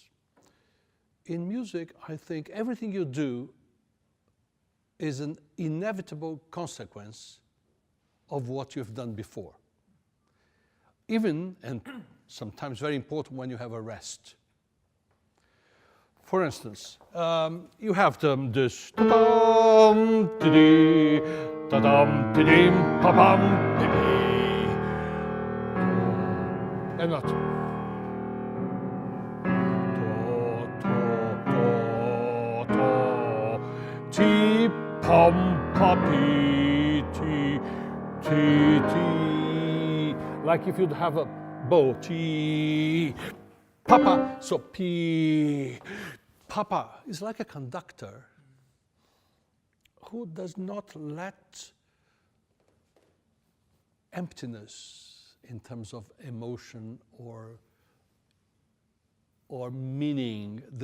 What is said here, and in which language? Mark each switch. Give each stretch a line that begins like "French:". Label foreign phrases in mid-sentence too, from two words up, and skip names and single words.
English: In music, I think everything you do is an inevitable consequence of what you've done before. Even, and sometimes very important, when you have a rest. For instance, you have this ta-dum, ti-dee, ta-dum, ti-dim, pa-bum, pi-pi. And not. Ti, pum, pa-pi, ti, ti, ti. Like if you'd have a bow, ti, papa, so pi. Papa is like a conductor who does not let emptiness in terms of emotion or meaning.